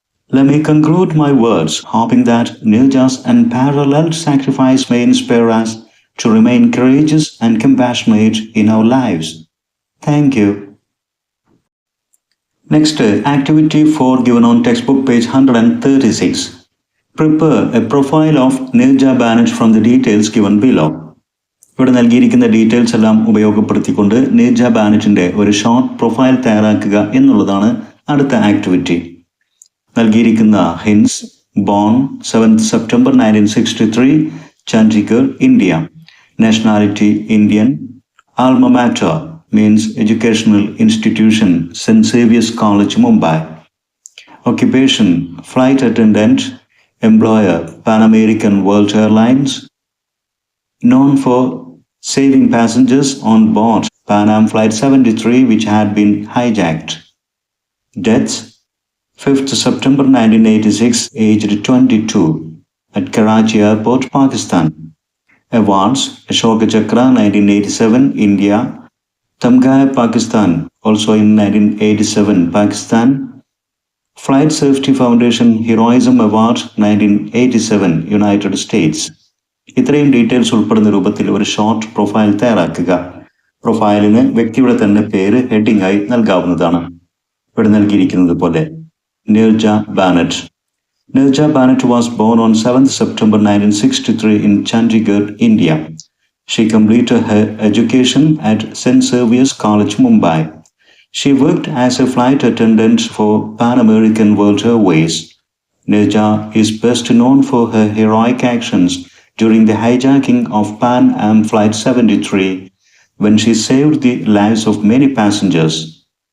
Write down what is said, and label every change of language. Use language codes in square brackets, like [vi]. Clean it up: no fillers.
[en] Let me conclude my words, hoping that Neja's unparalleled sacrifice may inspire us to remain courageous and compassionate in our lives. Thank you. Next, activity 4 given on textbook page 136. Prepare a profile of Neja Banet from the details given below. [ml] ഇവിടെ നൽകിയിരിക്കുന്ന details എല്ലാം ഉപയോഗപ്പെടുത്തിക്കൊണ്ട് നെജ ബാനറ്റിന്റെ ഒരു short profile തയ്യാറാക്കുക എന്നുള്ളതാണ് അടുത്ത activity. നൽകിയിരിക്കുന്ന [en] Hints: born 7th September 1963, Chandigarh, India. Nationality Indian. Alma mater means educational institution, St. Xavier's College, Mumbai. Occupation: flight attendant. Employer: Pan American World Airlines. Known for saving passengers on board Pan Am Flight 73, which had been hijacked. Deaths: 5th September 1986, aged 22, at Karachi Airport, Pakistan. Awards: Ashoka Chakra 1987, India. Tamga, Pakistan, also in 1987, Pakistan. Flight Safety Foundation Heroism Award 1987, United States. [ml] ഇത്രയും details ഉൾപ്പെടുന്ന രൂപത്തിൽ ഒരു short profile തയ്യാറാക്കുക. പ്രൊഫൈലിന് വ്യക്തിയുടെ തന്നെ പേര് heading ആയി നൽകാവുന്നതാണ്. ഇവിടെ നൽകിയിരിക്കുന്നത് പോലെ [en] Neerja Bhanot. Neerja Bhanot was born on 7th September 1963 in Chandigarh, India. She completed her education at St. Xavier's College, Mumbai. She worked as a flight attendant for Pan American World Airways. Neja is best known for her heroic actions during the hijacking of Pan Am Flight 73, when she saved the lives of many passengers.